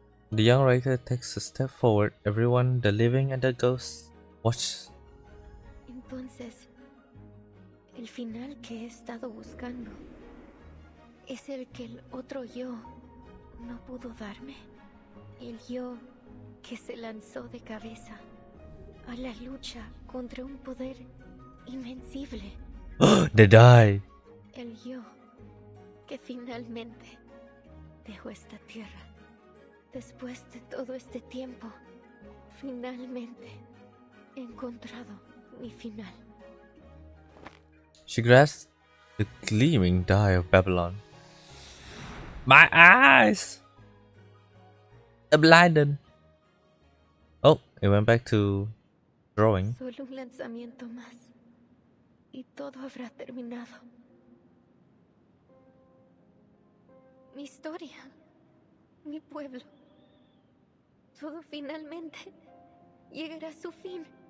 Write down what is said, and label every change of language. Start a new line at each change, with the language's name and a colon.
English: The young writer takes a step forward. Everyone, the living and the ghosts, watch.
Spanish: Entonces, el final que he estado buscando es el que el otro yo no pudo darme. El yo que se lanzó de cabeza a la lucha contra un poder invencible.
English: They die.
Spanish: El yo que finalmente dejó esta tierra. Después de todo este tiempo, finalmente he encontrado mi final.
English: She grasps the gleaming die of Babylon. My eyes! I'm blinded. Oh, it went back to drawing.
Spanish: Solo un lanzamiento más y todo habrá terminado. Mi historia, mi pueblo, todo finalmente llegará a su fin.